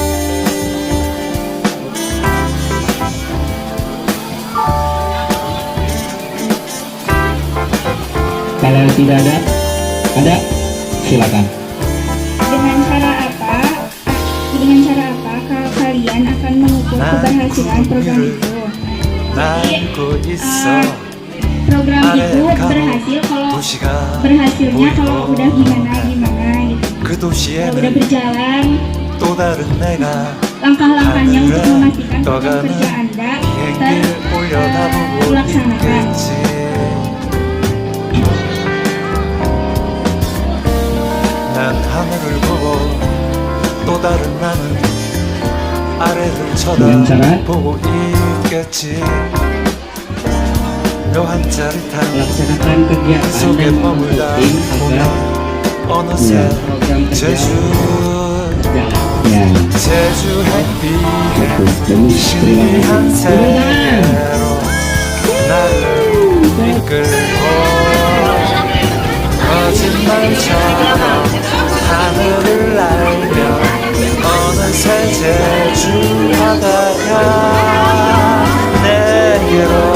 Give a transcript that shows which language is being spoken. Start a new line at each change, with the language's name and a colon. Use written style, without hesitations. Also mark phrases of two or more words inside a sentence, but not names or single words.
Indonesian: Kalau tidak ada, silakan. Dengan cara apa? Dengan cara apa kalian akan mengukur keberhasilan program itu?
Korean: 날고 있어
Indonesian: Program itu berhasil kalau
Korean: 도시가
Indonesian: berhasilnya kalau udah gimana gitu.
Korean: 그
Indonesian: Kalau udah
Korean: 도시에는
Indonesian: berjalan,
Korean: 또 다른 내가
Indonesian: langkah-langkahnya untuk memastikan program kerja Anda
Korean: 비행기를 올려다보고
Indonesian: terlaksanakan.
Korean: 있겠지 난 하늘을 보고 또 다른 나는 아래를 쳐다보고 있겠지 묘한 짜릿한
Indonesian: Laksanakan kerja
Korean: 그
Indonesian: Anda
Korean: 속에 머물다
Indonesian: penting
Korean: 보면
Indonesian: agar
Korean: 어느새
Indonesian: program kerja
Korean: 제주
Indonesian: berjalan. Ya,
Korean: 제주 햇빛에
Indonesian: bagus. Terima
Korean: 신비한
Indonesian: kasih.
Korean: 세계로 나를 이끌고 거짓말처럼 하늘을 날며 어느새 제주 바다가 내게로